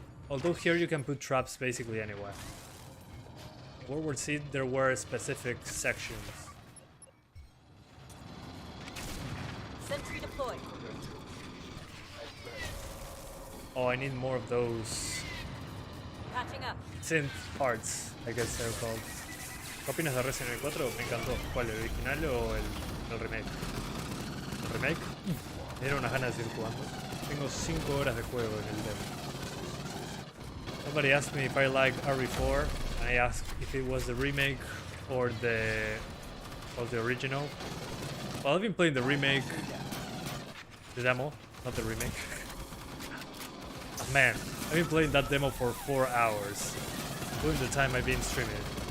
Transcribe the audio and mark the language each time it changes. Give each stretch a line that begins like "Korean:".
English: Although here you can put traps basically anywhere. World War Z, there were specific sections. Sentry deployed. Oh, I need more of those Patching up. synth parts, I guess they're called.
Spanish: ¿Qué opinas de Resident Evil 4? Me encantó. ¿Cuál, el original o el remake? ¿El remake? Me dieron unas ganas de seguir jugando. Tengo 5 horas de juego en el demo.
English: Somebody asked me if I like RE4, and I asked if it was the remake or the original. Well, I've been playing the remake, the demo, not the remake. Man, I've been playing that demo for 4 hours, including the time I've been streaming.